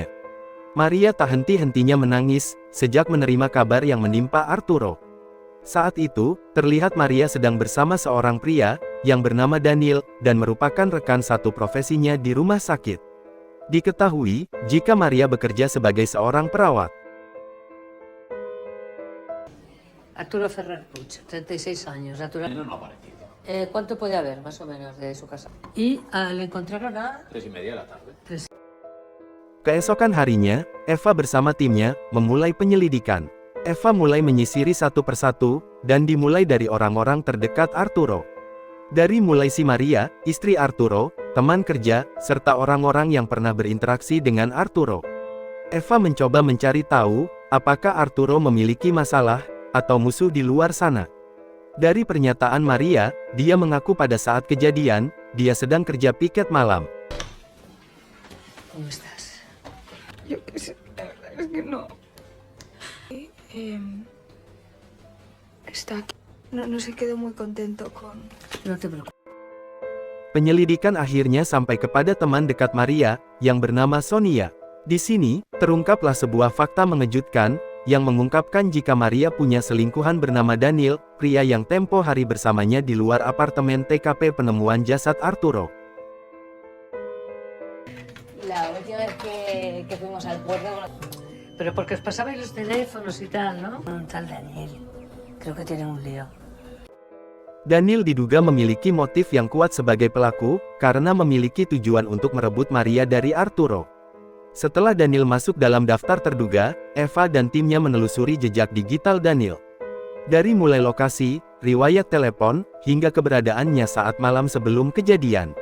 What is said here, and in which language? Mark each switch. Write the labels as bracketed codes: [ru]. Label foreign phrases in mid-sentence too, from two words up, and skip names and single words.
[id] Maria tak henti-hentinya menangis, sejak menerima kabar yang menimpa Arturo. Saat itu, terlihat Maria sedang bersama seorang pria, yang bernama Daniel, dan merupakan rekan satu profesinya di rumah sakit. Diketahui, jika Maria bekerja sebagai seorang perawat. [es] Arturo Ferrer Puig, 36 años, natural. No ha aparecido. ¿Cuánto puede haber, más o menos, de su casa? Y le encontraron a 3:30 de la tarde. [id] Keesokan harinya, Eva bersama timnya, memulai penyelidikan. Eva mulai menyisiri satu persatu, dan dimulai dari orang-orang terdekat Arturo. Dari mulai si Maria, istri Arturo, teman kerja, serta orang-orang yang pernah berinteraksi dengan Arturo. Eva mencoba mencari tahu, apakah Arturo memiliki masalah, atau musuh di luar sana. Dari pernyataan Maria, dia mengaku pada saat kejadian, dia sedang kerja piket malam. [es] ¿Cómo estás? Yo qué sé, la verdad es que no. Está aquí. No se quedó muy contento con... No te preocupes. [id] Penyelidikan akhirnya sampai kepada teman dekat Maria, yang bernama Sonia. Di sini, terungkaplah sebuah fakta mengejutkan, yang mengungkapkan jika Maria punya selingkuhan bernama Daniel, pria yang tempo hari bersamanya di luar apartemen TKP penemuan jasad Arturo. [es] La última vez que fuimos al puerto... Pero porque os pasabais los teléfonos y tal, ¿no? Un tal Daniel. Creo que tiene un lío. [id] Daniel diduga memiliki motif yang kuat sebagai pelaku, karena memiliki tujuan untuk merebut Maria dari Arturo. Setelah Daniel masuk dalam daftar terduga, Eva dan timnya menelusuri jejak digital Daniel. Dari mulai lokasi, riwayat telepon, hingga keberadaannya saat malam sebelum kejadian.